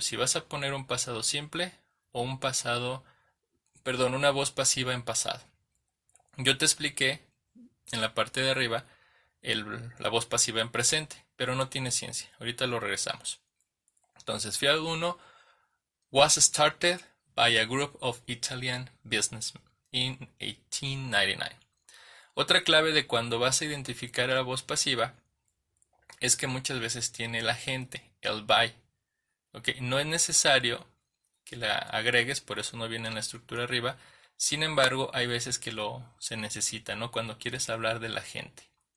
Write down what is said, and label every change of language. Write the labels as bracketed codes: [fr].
[es] Si vas a poner un pasado simple o un pasado, perdón, una voz pasiva en pasado. Yo te expliqué en la parte de arriba la voz pasiva en presente, pero no tiene ciencia. Ahorita lo regresamos. Entonces, [en] Fiat 1 was started by a group of Italian businessmen in 1899. [es] Otra clave de cuando vas a identificar a la voz pasiva es que muchas veces tiene el agente, el by. ¿Okay? No es necesario que la agregues, por eso no viene en la estructura arriba. Sin embargo, hay veces que se necesita, ¿no? Cuando quieres hablar del agente.